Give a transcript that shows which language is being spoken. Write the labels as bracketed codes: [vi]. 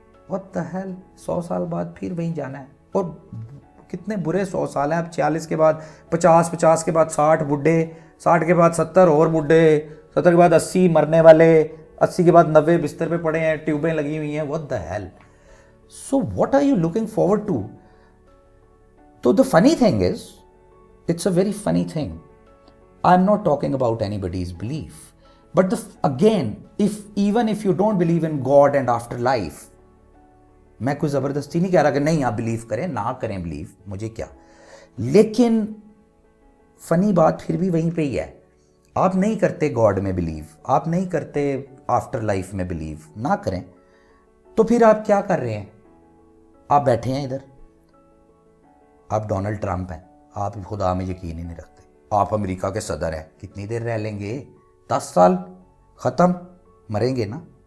[ur] what the hell, 100 سال بعد پھر وہیں جانا ہے. اور کتنے برے 100 سال ہیں. اب 46 کے بعد 50, 50 کے بعد 60 بڈھے, 60 کے بعد 70 اور بڈھے, 70 کے بعد 80 مرنے والے, 80 کے بعد 90 بستر پہ پڑے ہیں, ٹیوبیں لگی ہوئی ہیں. [en] what the hell, so what are you looking forward to? So the funny thing is, it's a very funny thing. I'm not talking about anybody's belief, but again, even if you don't believe in God and afterlife, میں کوئی زبردستی نہیں کہہ رہا کہ نہیں آپ believe کریں, نہ کریں بلیو, مجھے کیا. [ur] لیکن فنی بات پھر بھی وہیں پہ ہی ہے, آپ نہیں کرتے گاڈ میں بلیو, آپ نہیں کرتے آفٹر لائف میں بلیو, نہ کریں. تو پھر آپ کیا کر رہے ہیں؟ آپ بیٹھے ہیں ادھر, آپ ڈونلڈ ٹرمپ ہیں, آپ خدا میں یقین ہی نہیں رکھتے, آپ امریکہ کے صدر ہیں, کتنی دیر رہ لیں گے؟ 10 سال, ختم, مریں گے نا.